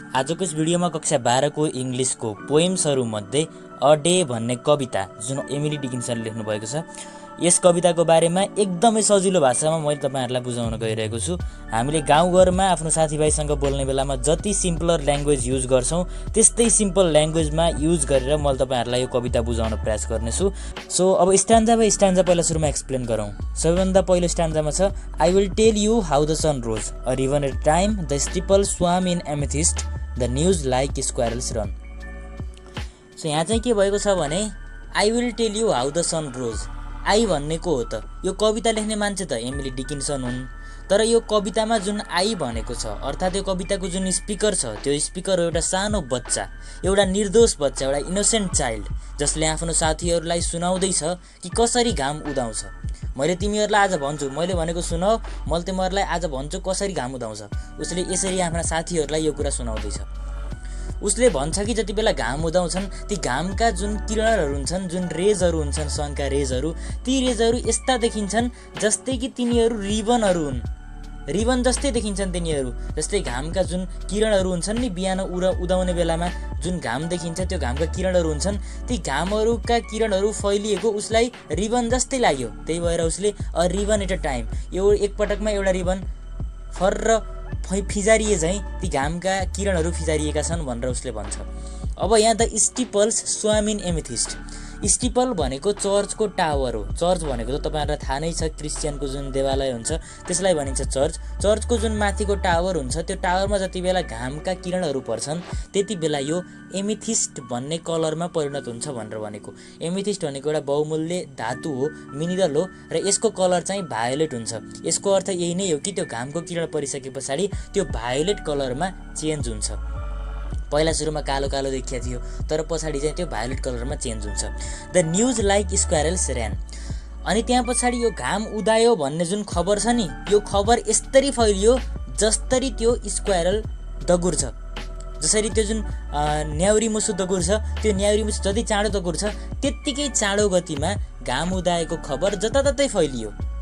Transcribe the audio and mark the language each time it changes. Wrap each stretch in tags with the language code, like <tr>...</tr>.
<ne>आजको यस भिडियोमा कक्षा 12 को इंग्लिशको पोएम्सहरू मध्ये अ डे भन्ने कविता जुन एमिली डिकिन्सनले लेख्नु भएको छ, यस कविताको बारेमा एकदमै सजिलो भाषामा मैले तपाईहरुलाई बुझाउन गइरहेको छु। हामीले गाउँघरमा आफ्नो साथीभाइसँग बोल्ने बेलामा जति सिम्पलर ल्याङ्ग्वेज युज गर्छौं, त्यस्तै सिम्पल ल्याङ्ग्वेजमा युज गरेर मैले तपाईहरुलाई यो कविता बुझाउन प्रयास गर्नेछु। सो अब स्ट्यान्जा बाइ स्ट्यान्जा पहिला सुरुमा एक्सप्लेन गरौँ। सबैभन्दा पहिलो स्ट्यान्जामा छ</ne> <en>I will tell you how the sun rose, a river at a time, the steeple swam in amethyst, the news like squirrels run. So</en> <ne>यहाँ चाहिँ के भएको छ भने</ne> <en>I will tell you how the sun rose.</en> <ne>I भन्ने को हो त? यो कविता लेख्ने मान्छे त एमिली डिकिन्सन हुन्, तर यो कवितामा जुन आई भनेको छ अर्थात् यो कविताको जुन स्पिकर छ, त्यो स्पिकर हो एउटा सानो बच्चा, एउटा निर्दोष बच्चा, एउटा इनोसेन्ट चाइल्ड, जसले आफ्नो साथीहरूलाई सुनाउँदैछ कि कसरी घाम उदाउँछ। मैले तिमीहरूलाई आज भन्छु, मैले भनेको सुनाऊ, मैले तिमीहरूलाई आज भन्छु कसरी घाम उदाउँछ। उसले यसरी आफ्ना साथीहरूलाई यो कुरा सुनाउँदैछ। उसले भन्छ कि जति बेला घाम उदाउँछन्, ती घामका जुन किरणहरू हुन्छन्, जुन रेजहरू हुन्छन्, सनका रेजहरू, ती रेजहरू यस्ता देखिन्छन् जस्तै कि तिनीहरू रिबनहरू हुन्। रिबन जस्तै देखिन्छन् तिनीहरू, जस्तै घामका जुन किरणहरू हुन्छन् नि, बिहान उदाउने बेलामा जुन घाम देखिन्छ, त्यो घामका किरणहरू हुन्छन्, ती घामहरूका किरणहरू फैलिएको उसलाई रिबन जस्तै लाग्यो। त्यही भएर उसले</ne> <en>a ribbon at a time,</en> <ne>यो एकपटकमा एउटा रिबन फर्र फिजारिए झैं ती घामका किरणहरू फिजारिएका छन् भनेर उसले भन्छ। अब यहाँ</ne> <en>The steeples swam in amethyst.</en> <ne>स्टिपल भनेको चर्चको टावर हो। चर्च भनेको त तपाईहरुलाई थाहा नै छ, क्रिश्चियनको जुन देवालय हुन्छ त्यसलाई भनिन्छ चर्च। चर्चको जुन माथिको टावर हुन्छ, त्यो टावरमा जति बेला घामका किरणहरू पर्छन्, त्यति बेला यो एमेथिस्ट भन्ने कलरमा परिणत हुन्छ भनेर भनेको। एमेथिस्ट भनेको एउटा बहुमूल्य धातु हो, मिनरल हो, र यसको कलर चाहिँ भायोलेट हुन्छ। यसको अर्थ यही नै हो कि त्यो घामको किरण परिसके पछाडि त्यो भायोलेट कलरमा चेन्ज हुन्छ। पहिला सुरुमा कालो कालो देखिया थियो, तर पछाडि चाहिँ त्यो भायोलेट कलरमा चेन्ज हुन्छ।</ne> <en>The news like squirrels ran.</en> <ne>अनि त्यहाँ पछाडि यो घाम उदायो भन्ने जुन खबर छ नि, यो खबर यस्तरी फैलियो जस्तरी त्यो स्क्वायरल दगुर्छ। जसरी त्यो जुन न्याउरी मुसु दगुर्छ, त्यो न्याउरी मुसु जति चाँडो दगुर्छ, त्यत्तिकै चाँडो गतिमा घाम उदाएको खबर जताततै फैलियो।</ne>